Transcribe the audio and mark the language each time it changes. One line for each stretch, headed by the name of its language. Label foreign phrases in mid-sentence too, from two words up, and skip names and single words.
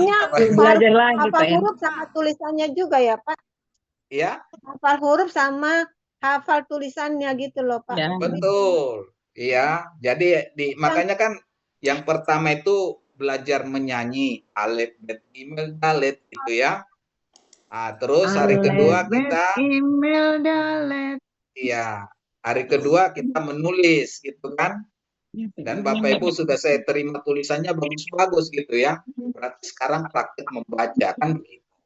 Indonesian: Belajar lagi, Hafal Pak. huruf sama tulisannya juga ya, Pak. Ya, Hafal huruf sama hafal tulisannya gitu loh, Pak. Ya. betul. Iya, jadi makanya kan yang pertama itu belajar menyanyi alif, bet,
Hebrew: gimel, dalet
Indonesian: gitu ya. Nah, terus hari kedua kita Email dalet. iya, hari kedua kita menulis gitu kan. Dan Bapak Ibu sudah saya terima tulisannya bagus-bagus gitu ya. Berarti sekarang praktik membaca kan begitu.